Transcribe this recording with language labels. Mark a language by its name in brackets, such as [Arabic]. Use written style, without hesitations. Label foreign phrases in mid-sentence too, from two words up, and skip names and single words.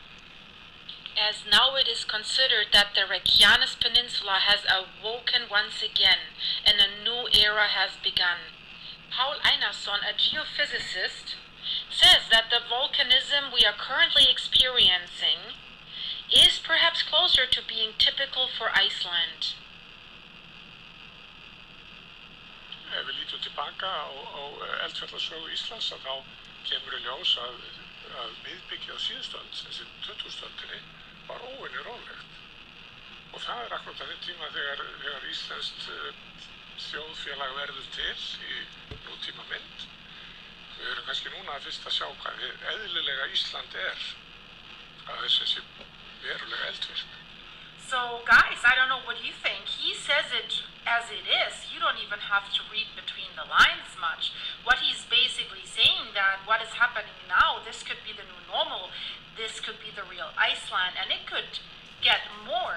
[English] As now it is considered that the Reykjanes Peninsula has awoken once again and a new era has begun. Paul Einarsson, a geophysicist, says that the volcanism we are currently experiencing is perhaps closer to being typical for Iceland. [Icelandic] Ef við lítum tilbaka á eldfjallasögu Íslands þá kemur í ljós að miðbyggið á síðustu öld, þessi 20. öldinni, var óvenju rólegt. Og það akkúrat á þeim tíma þegar íslenskt þjóðfélag verður til í nútíma mynd. Við erum kannski núna fyrst að sjá hvað eðlilega Ísland að þessi verulega eldvirkni. [English] So guys, I don't know what you think. He says it as it is. You don't even have to read between the lines much. What he's basically saying that what is happening now, this could be the new normal. This could be the real Iceland, and it could get more.